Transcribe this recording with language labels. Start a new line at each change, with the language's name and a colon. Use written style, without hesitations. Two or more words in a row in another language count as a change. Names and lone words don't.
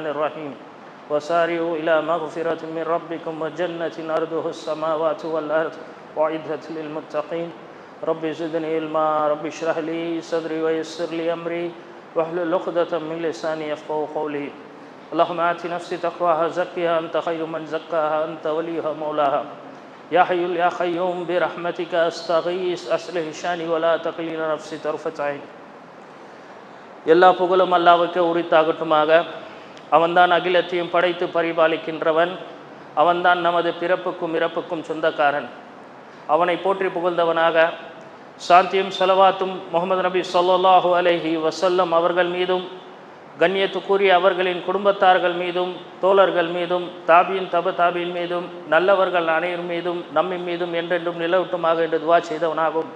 Arabic: الرحيم وسارعوا إلى مغفرة من ربكم وجنة أرضها السماوات والأرض وأعدت للمتقين رب زدني علما رب اشرح لي صدري ويسر لي أمري واحلل عقدة من لساني يفقهوا قولي اللهم آت نفسي تقواها زكها أنت خير من زكاها أنت وليها مولاها يا حي يا قيوم برحمتك أستغيث أصلح شاني ولا تكلني نفسي طرفة عين
Tamil: எல்லா புகழும் அல்லாஹ்வுக்கே உரித்தாகட்டுமாக. அவன்தான் அகிலத்தையும் படைத்து பரிபாலிக்கின்றவன். அவன்தான் நமது பிறப்புக்கும் இறப்புக்கும் சொந்தக்காரன். அவனை போற்றி புகழ்ந்தவனாக சாந்தியும் ஸலவாத்தும் முஹம்மது நபி
Arabic: صلى الله عليه وسلم
Tamil: அவர்கள் மீதும் கண்ணியத்துக்குரிய அவர்களின் குடும்பத்தார்கள் மீதும் தோழர்கள் மீதும்
Arabic: تابعين تابعين
Tamil: மீதும் நல்லவர்கள் அனைவர் மீதும் நம்மின் மீதும் என்றென்றும் நிலவட்டுமாக என்று துவா செய்தவனாகும்.